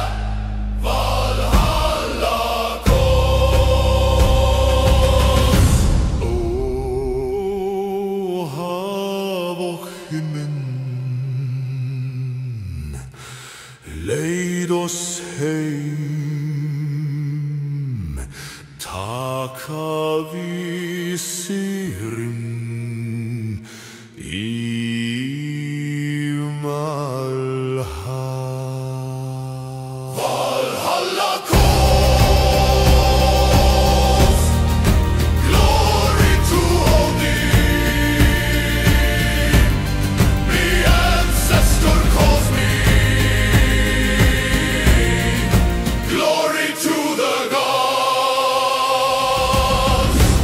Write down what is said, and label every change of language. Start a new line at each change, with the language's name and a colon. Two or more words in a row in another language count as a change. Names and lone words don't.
Icelandic: Valhalla leid oss heim, taka við sigrum í Valhalla.
English: Valhalla calls, glory to Odin. The ancestor calls me. Glory to the gods.